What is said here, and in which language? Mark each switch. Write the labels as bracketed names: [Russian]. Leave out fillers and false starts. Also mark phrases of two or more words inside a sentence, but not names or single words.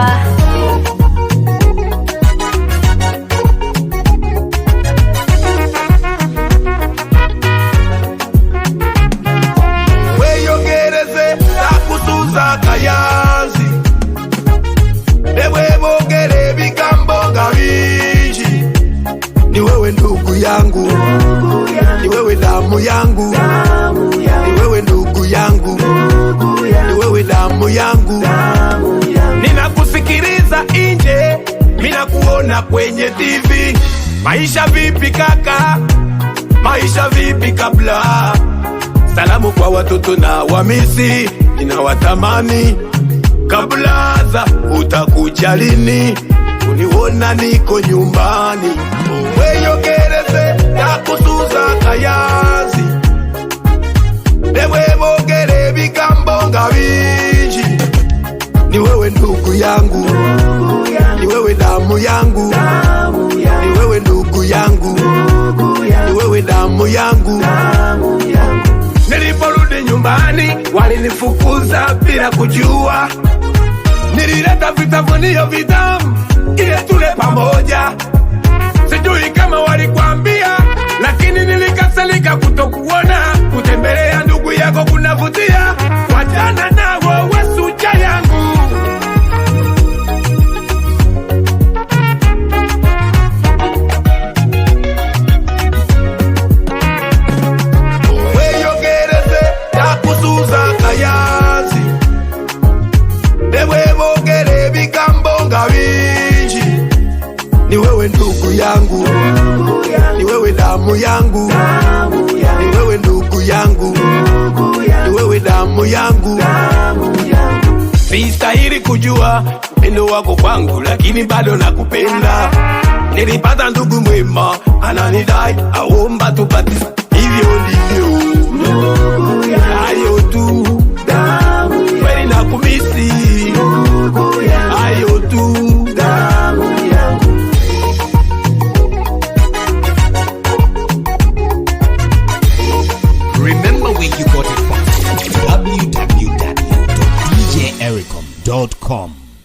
[Ganda] weyogereze takusuza kayanzi nebwebogere ebigambo nga bingi. [Swahili] Ni wewe ndugu yangu, ni wewe damu yangu, ni wewe ndugu yangu, ni wewe damu yangu. Ninakusikiliza nje, mina kuona kwenye TV. Maisha vipi kaka, maisha vipi kabla? Salamu kwa watoto na wamisi, ninawatamani. Kabla za utakuja lini, uniona niko nyumbani. [Ganda] Weyogereze takusuza kayanzi nebwebogere ebigambo nga bingi. [Swahili] Ni wewe ndugu yangu, ni wewe damu yangu, ni wewe ndugu yangu, ni wewe damu yangu. Niliporudi nyumbani walinifukuza bila kujua. Nilileta vitafunio vitamu ili tule pamoja. Sijui kama walikwambia, lakini nilikasirika kutokuona. Kutembelea ndugu yako kunavutia, wachana nao wesuja yangu. [Ganda] Weyogereze takusuza kayanzi nebwebogere ebigambo nga bingi. [Swahili] Ni wewe ndugu yangu, ni wewe damu yangu, ni wewe ndugu yangu, ni wewe damu yangu. Sistahili kujua upendo wako kwangu, lakini bado nakupenda. Nilipata ndugu mwema ananidai, aomba tupate. Hivyo ndivyo hayo tu, kweli nakumisi. Hayo tu. [English] Remember where you got it from. www.djericom.com